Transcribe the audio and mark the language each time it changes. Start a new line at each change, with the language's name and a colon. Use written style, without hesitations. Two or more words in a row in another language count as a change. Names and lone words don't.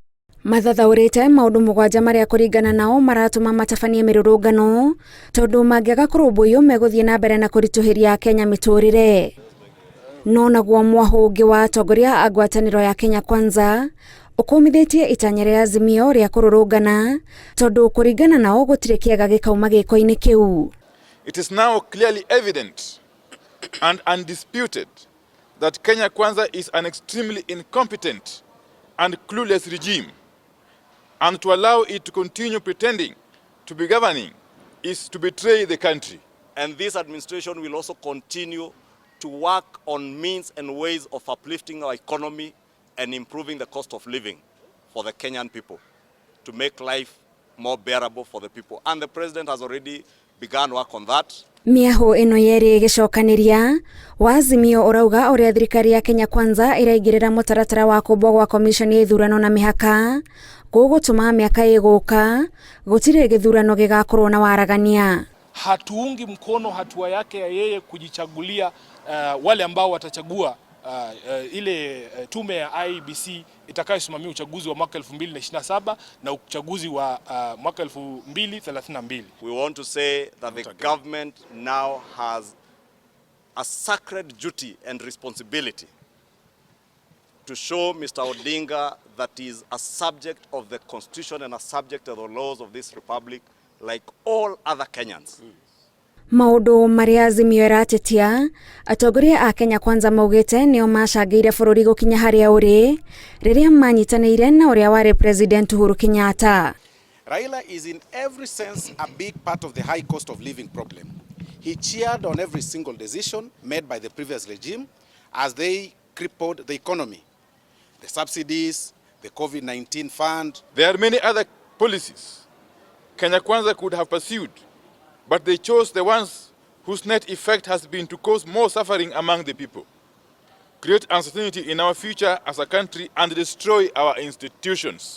Kikuyu: Mathathaũrĩte maũndũ mũgwanja marĩa kũringana nao maratũma matabanie mĩrũrũngano tondũ mangĩaga kũrũmbũiyo megũthiĩ na mbere na kũritũhĩria Kenya mĩtũrĩre. No naguo mwahũ wa atongoria a ngwatanĩro ya Kenya Kwanza ũkomithĩtie itanya rĩa Azimio rĩa kũrũrũngana tondũ kũringana nao gũtirĩ kĩega gĩkauma gĩko-inĩ kĩu.
English: It is now clearly evident and undisputed that Kenya Kwanza is an extremely incompetent and clueless regime, and to allow it to continue pretending to be governing is to betray the country. And this administration will also continue to work on means and ways of uplifting our economy and improving the cost of living for the Kenyan people, to make life more bearable for the people. And the president has already begun work on that.
Kikuyu: Mĩahũ ĩno yerĩ gĩcokanĩria wa Azimio ũrauga ũrĩa thirikari ya Kenya Kwanza ĩraingĩrĩra mũtaratara wa kũmbwo gwa komishoni ya ithurano na mĩhaka gũgũtũma mĩaka ĩgũka gũtirĩ gĩthurano gĩgakorwo na waragania.
Swahili: Hatuungi mkono hatua yake ya yeye kujichagulia wale ambao watachagua ile tume ya IEBC itakayosimamia uchaguzi wa mwaka 2027 na uchaguzi wa mwaka 2032.
English: We want to say that the government now has a sacred duty and responsibility to show Mr. Odinga that he is a subject of the constitution and a subject of the laws of this republic like all other Kenyans.
Kikuyu: Maũndũ marĩa Azimio ĩratetia atongoria a Kenya Kwanza maugĩte nĩo macangĩire bũrũri gũkinya harĩa ũrĩ rĩrĩa manyitanĩire na ũrĩa warĩ President Uhuru Kenyatta.
English: Raila is in every sense a big part of the high cost of living problem. He cheered on every single decision made by the previous regime as they crippled the economy. The subsidies, the COVID-19 fund. There are many other policies Kenya Kwanza could have pursued, but they chose the ones whose net effect has been to cause more suffering among the people, create uncertainty in our future as a country, and destroy our institutions.